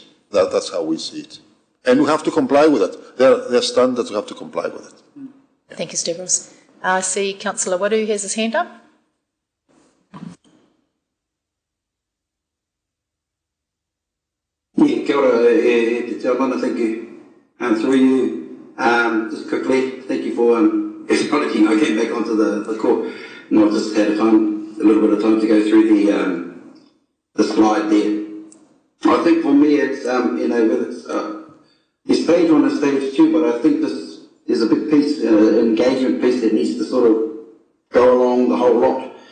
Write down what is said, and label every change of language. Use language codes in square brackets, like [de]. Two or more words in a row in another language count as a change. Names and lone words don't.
[en] That's how we see it. And we have to comply with it. There are standards, we have to comply with it. Yeah. Thank you, Stavros. I see Councillor Wadu has his hand up. Yeah, [mi] kia ora, te taumana, [en] thank you. Through you, just quickly, thank you for acknowledging I came back onto the court, and I've just had a little bit of time to go through the slide there. I think for me it's, whether it's stage 1 and stage 2, but I think there's a big piece, engagement piece that needs to sort of go along the whole lot.